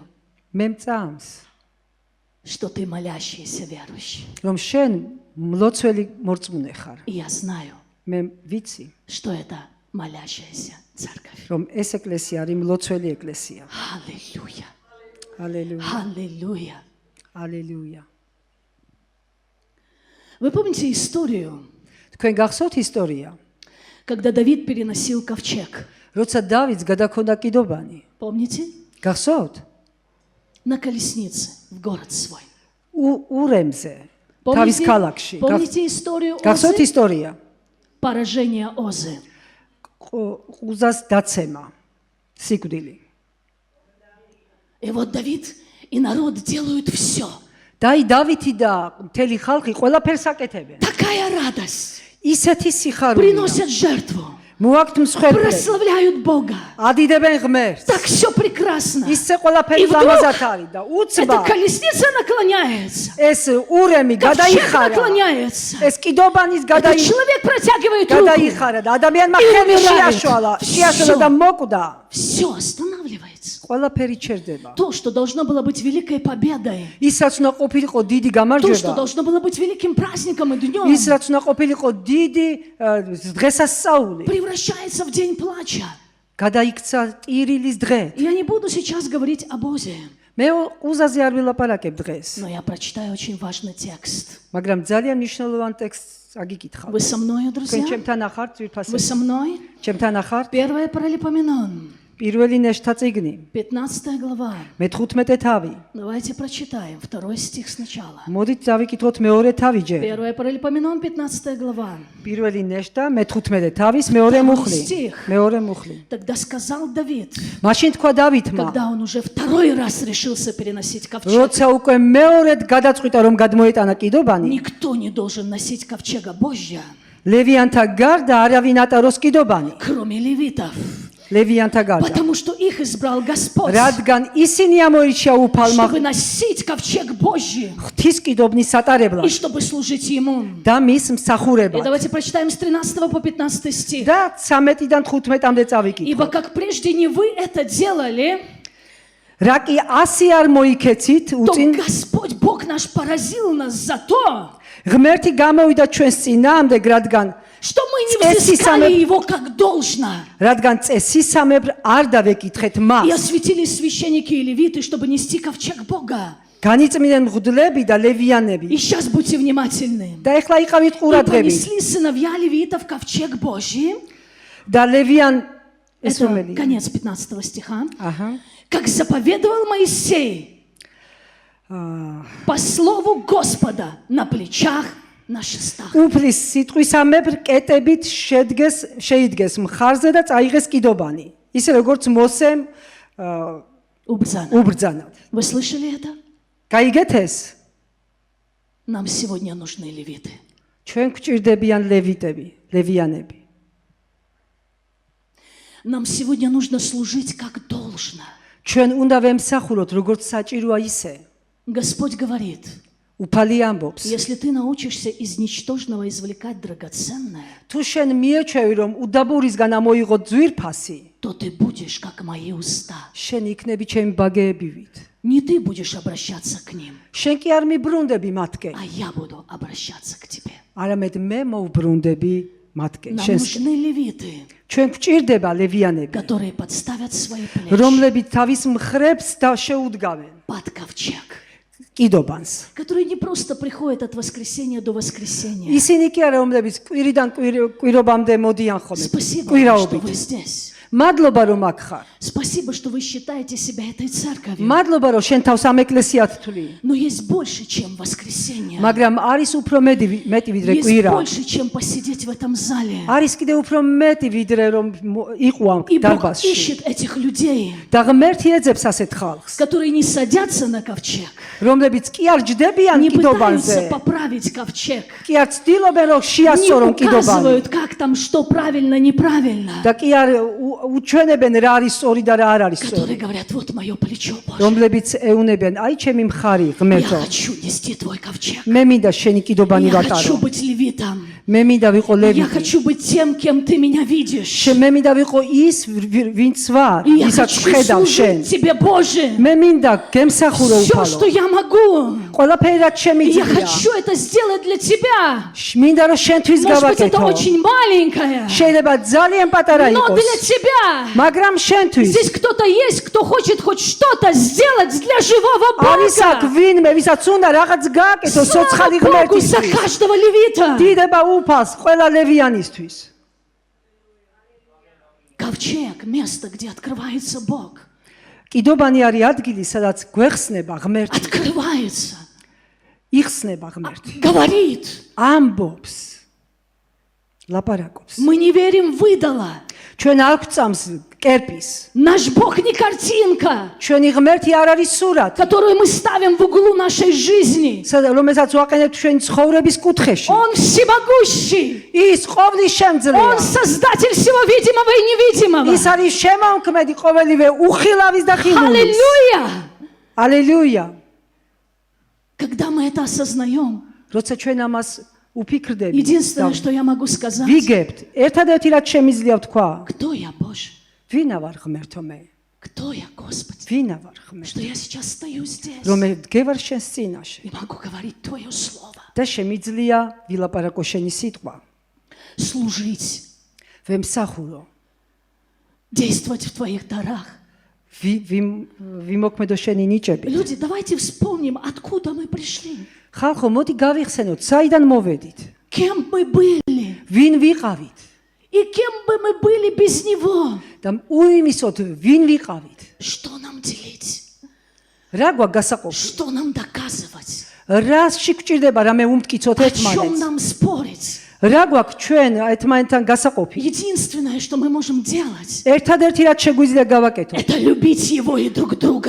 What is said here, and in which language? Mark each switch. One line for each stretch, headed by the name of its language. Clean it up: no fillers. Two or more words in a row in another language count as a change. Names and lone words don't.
Georgian: მე მწამს,
Russian: что ты молящийся верующий.
Georgian: რომ შენ მლოცველი მორწმუნე ხარ.
Russian: И я знаю,
Georgian: მე ვიცი,
Russian: что это молящаяся церковь.
Georgian: რომ ეს ეკლესია არის მლოცველი ეკლესია.
Russian: Аллилуйя!
Georgian: ალელუია,
Russian: Аллилуйя!
Georgian: ალელუია.
Russian: Вы помните историю,
Georgian: თქვენ გახსოვთ ისტორია,
Russian: когда Давид переносил ковчег?
Georgian: როცა დავითს გადაქონდა კიდობანი.
Russian: Помните?
Georgian: გახსოვთ?
Russian: На колеснице в город свой.
Georgian: ურემზე, თავის ქალაქში.
Russian: Помните историю
Georgian: გახსოვთ
Russian: Озы?
Georgian: ისტორია?
Russian: Поражение Озы.
Georgian: უზას დაცემა, სიკვდილი.
Russian: И вот Давид и народ делают все.
Georgian: დავითი და მთელი ხალხი ყველაფერს აკეთებენ.
Russian: Такая радость.
Georgian: ისეთი სიხარულია.
Russian: Приносят жертву.
Georgian: მოაქვთ მსხვერპლებს,
Russian: Прославляют Бога.
Georgian: ადიდებენ ღმერთს.
Russian: Так все прекрасно.
Georgian: ისე ყველაფერი
Russian: И вдруг
Georgian: ლამაზად არის და
Russian: эта
Georgian: უცბად
Russian: колесница наклоняется.
Georgian: ეს ურემი
Russian: Ковчег
Georgian: გადაიხარა.
Russian: наклоняется.
Georgian: ეს კიდობანის
Russian: Этот человек протягивает руку.
Georgian: გადაიხარა და ადამიანმა
Russian: И
Georgian: ხელი
Russian: умирает.
Georgian: შეაშალა და მოკვდა.
Russian: Все останавливается.
Georgian: ყველაფერი ჩერდება.
Russian: То, что должно было быть великой победой,
Georgian: ის რაც უნდა ყოფილიყო დიდი
Russian: то, что
Georgian: გამარჯვება,
Russian: должно было быть великим праздником и днем,
Georgian: ის რაც უნდა ყოფილიყო დიდი დღესასწაული,
Russian: превращается в день плача.
Georgian: გადაიქცა ტირილის დღე.
Russian: Я не буду сейчас говорить об Озе,
Georgian: მე უზაზე არ ვილაპარაკებ დღეს,
Russian: но я прочитаю очень важный текст.
Georgian: მაგრამ ძალიან მნიშვნელოვანი ტექსტს აგიკითხავ.
Russian: Вы со мной,
Georgian: თქვენ
Russian: друзья?
Georgian: ჩემთან ახართ,
Russian: Вы
Georgian: ძვირფასები.
Russian: со мной?
Georgian: ჩემთან ახართ?
Russian: Первое Паралипоменон,
Georgian: პირველი ნეშთა წიგნი,
Russian: 15 глава.
Georgian: მე-15 თავი.
Russian: Давайте прочитаем второй стих сначала.
Georgian: მოდით დავიკითხოთ მეორე თავიჯერ.
Russian: Первое Паралипоменон, 15 глава.
Georgian: პირველი ნეშთა მე-15 თავის მეორე მუხლი. სტიხ. მეორე მუხლი.
Russian: Тогда сказал Давид,
Georgian: მაშინ თქვა დავითმა,
Russian: когда он уже второй раз решился переносить ковчег,
Georgian: როცა უკვე მეორედ გადაწყვიტა რომ გადმოეტანა კიდობანი,
Russian: никто не должен носить ковчега Божья,
Georgian: ლევიანთა გარდა არავინ ატაროს კიდობანი.
Russian: кроме левитов,
Georgian: ლევიანთა გარდა.
Russian: потому что их избрал Господь,
Georgian: რადგან ისინი ამოირჩია უფალმა
Russian: чтобы носить ковчег Божий
Georgian: ღვთის კიდობნის
Russian: и
Georgian: სატარებლად
Russian: чтобы служить Ему.
Georgian: და მის
Russian: И
Georgian: მსახურებად.
Russian: давайте прочитаем с 13 по 15 стих.
Georgian: და 13-დან 15-მდე წავიკითხოთ.
Russian: Ибо как прежде не вы это делали,
Georgian: რა კი ასე არ მოიქეცით
Russian: то
Georgian: უწინ
Russian: Господь Бог наш поразил нас за то,
Georgian: ღმერთი გამოვიდა ჩვენს წინააღმდეგ, რადგან
Russian: что мы не взыскали его как должно.
Georgian: რადგან წესისამებრ არ დავეკითხეთ
Russian: И
Georgian: მას.
Russian: осветили священники и левиты, чтобы нести ковчег Бога.
Georgian: განიწმინდნენ მღვდლები და ლევიანები.
Russian: И сейчас будьте внимательны.
Georgian: და ეხლა იყავით
Russian: И
Georgian: ყურადღებით.
Russian: понесли сыновья левитов ковчег Божий.
Georgian: და ლევიან ეს
Russian: Это
Georgian: რომელია?
Russian: конец 15 стиха.
Georgian: აჰა.
Russian: Как заповедовал Моисей по слову Господа на плечах, на шестах.
Georgian: უფლის სიტყვისამებრ კეტებით შეიდგეს მხარზე და წაიღეს კიდობანი. ისე როგორც მოსემ უბრძანად.
Russian: Вы слышали это?
Georgian: გაიგეთ ეს?
Russian: Нам сегодня нужны левиты.
Georgian: ჩვენ გვჭირდებიან ლევიანები.
Russian: Нам сегодня нужно служить как должно.
Georgian: ჩვენ უნდა ვემსახუროთ როგორც საჭიროა ისე.
Russian: Господь говорит,
Georgian: უფალი ამბობს,
Russian: если ты научишься из ничтожного извлекать драгоценное,
Georgian: თუ შენ მიეჩვევი რომ უდაბურისგან ამოიღო ძვირფასი,
Russian: то ты будешь как мои уста.
Georgian: შენ იქნები ჩემი ბაგეებივით.
Russian: Не ты будешь обращаться к ним,
Georgian: შენ კი არ მიბრუნდები მათკენ,
Russian: а я буду обращаться к тебе.
Georgian: არამედ მე მოვბრუნდები მათკენ.
Russian: Нам
Georgian: შენს
Russian: нужны левиты,
Georgian: ჩვენ გვჭირდება ლევიანები,
Russian: которые подставят свои плечи
Georgian: რომლებიც თავის მხრებს და შეუდგავენ
Russian: под ковчег,
Georgian: კიდობანს.
Russian: которые не просто приходят от воскресенья до воскресенья.
Georgian: ისინი კი არა, რომლებიც კვირიდან კვირობამდე მოდიან ხოლმე.
Russian: Спасибо, вам, что
Georgian: კვირაობით.
Russian: вы здесь.
Georgian: მადლობა რომ აქ ხარ.
Russian: Спасибо, что вы считаете себя этой церковью.
Georgian: მადლობა რომ შენ თავს ამ ეკლესიად თვლი.
Russian: Но есть больше, чем воскресенье.
Georgian: მაგრამ არის უფრო მეტი ვიდრე
Russian: Есть
Georgian: კვირა.
Russian: больше, чем посидеть в этом зале.
Georgian: არის კიდე უფრო მეტი ვიდრე რომ იყო ამ
Russian: И Бог
Georgian: დარბაზში.
Russian: ищет этих людей,
Georgian: და ღმერთი ეძებს ასეთ ხალხს,
Russian: которые не садятся на ковчег,
Georgian: რომლებიც კი არ ჯდებიან
Russian: не пытаются
Georgian: კიდობანზე,
Russian: поправить ковчег,
Georgian: კი არ ცდილობენ რომ
Russian: не
Georgian: შეასწორონ კიდობანი
Russian: указывают, как там, что правильно, неправильно,
Georgian: და კი არ უჩვენებენ რა არის სწორი და რა არ არის სწორი,
Russian: которые говорят, вот мое плечо, Боже,
Georgian: რომლებიც ეუნებიან, აი ჩემი მხარი
Russian: я
Georgian: ღმერთო,
Russian: хочу нести твой ковчег,
Georgian: მე მინდა შენი კიდობანი
Russian: я хочу
Georgian: ვატარო,
Russian: быть левитом,
Georgian: მე მინდა ვიყო
Russian: я
Georgian: ლევიტი,
Russian: хочу быть тем, кем ты меня видишь,
Georgian: მე მინდა ვიყო ის ვინც ვარ,
Russian: и я
Georgian: ვისაც
Russian: хочу
Georgian: ხედავ შენ,
Russian: служить тебе, Боже,
Georgian: მე მინდა გემსახურო
Russian: все, что
Georgian: უფალო,
Russian: я могу,
Georgian: ყველაფერი რაც
Russian: и я
Georgian: შემიძლია,
Russian: хочу это сделать для тебя.
Georgian: მინდა რომ შენთვის
Russian: Может быть, это
Georgian: გავაკეთო.
Russian: очень маленькое,
Georgian: შეიძლება ძალიან პატარა
Russian: но для
Georgian: იყოს,
Russian: тебя.
Georgian: მაგრამ შენთვის
Russian: Здесь кто-то есть, кто хочет хоть что-то сделать для живого
Georgian: არის აქ
Russian: Бога.
Georgian: ვინმე, ვისაც უნდა რაღაც გააკეთო სოცხალი
Russian: Слава Богу за
Georgian: ღმერთისთვის.
Russian: каждого левита.
Georgian: დიდება უფალს ყველა ლევიანისთვის.
Russian: Ковчег, место, где открывается Бог.
Georgian: კიდობანი არის ადგილი, სადაც გვეხსნება ღმერთი,
Russian: Открывается,
Georgian: იხსნება ღმერთი.
Russian: говорит.
Georgian: ამბობს, ლაპარაკობს.
Russian: Мы не верим в идола.
Georgian: ჩვენ არ გვწამს კერპის.
Russian: Наш Бог не картинка,
Georgian: ჩვენი ღმერთი არ არის სურათი,
Russian: которую мы ставим в углу нашей жизни.
Georgian: რომელსაც ვაყენებთ ჩვენი ცხოვრების კუთხეში.
Russian: Он всемогущий.
Georgian: ის ყოვლის შემძლეა.
Russian: Он создатель всего видимого и невидимого.
Georgian: ის არის შემოქმედი ყოველივე უხილავის და ხილულის.
Russian: Аллилуйя!
Georgian: ალელუია.
Russian: Когда мы это осознаем,
Georgian: როცა ჩვენ ამას უფიქრდებით,
Russian: единственное, что я могу сказать,
Georgian: ვიგებთ, ერთადერთი რაც შემიძლია ვთქვა,
Russian: кто я, Боже?
Georgian: ვინა ვარ ღმერთო მე?
Russian: Кто я, Господи?
Georgian: ვინა ვარ ღმერთო?
Russian: Что я сейчас стою здесь
Georgian: რომ მე დგევარ შენს წინაშე
Russian: и могу говорить Твое Слово.
Georgian: და შემიძლია ვილაპარაკო შენი სიტყვა,
Russian: Служить,
Georgian: ვემსახურო,
Russian: действовать в Твоих дарах.
Georgian: ვიმოქმედო შენი ნიჭები.
Russian: Люди, давайте вспомним, откуда мы пришли.
Georgian: ხალხო, მოდი გავიხსენოთ, საიდან მოვედით?
Russian: Кем мы были
Georgian: ვინ ვიყავით?
Russian: и кем бы мы были без Него.
Georgian: და უიმისოთ, ვინ ვიყავით?
Russian: Что нам делить?
Georgian: რა გვაქვს გასაყოფი?
Russian: Что нам доказывать?
Georgian: რასში გვჭირდება რამე უმტკიცოთ
Russian: О чем
Georgian: ერთმანეთს?
Russian: нам спорить?
Georgian: რა გვაქვს ჩვენ ერთმანეთთან გასაყოფი?
Russian: Единственное, что мы можем делать,
Georgian: ერთადერთი რაც შეგვიძლია გავაკეთოთ,
Russian: это любить Его и друг друга.